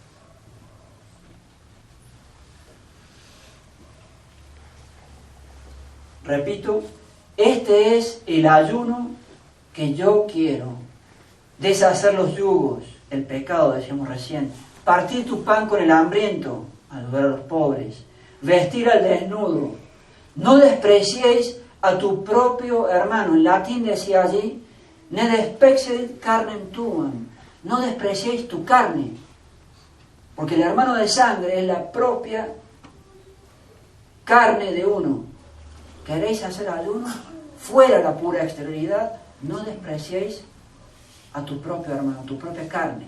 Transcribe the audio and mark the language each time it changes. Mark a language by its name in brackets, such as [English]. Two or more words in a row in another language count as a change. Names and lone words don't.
[Spanish] Repito, este es el ayuno que yo quiero. Deshacer los yugos, el pecado, decíamos recién. Partir tu pan con el hambriento, ayudar a los pobres. Vestir al desnudo. No despreciéis a tu propio hermano. En latín decía allí, [Latin] ne despexet carnem tuam. [Spanish] No despreciéis tu carne. Porque el hermano de sangre es la propia carne de uno. ¿Queréis hacer ayuno? Fuera la pura exterioridad, no despreciéis a tu propio hermano, a tu propia carne.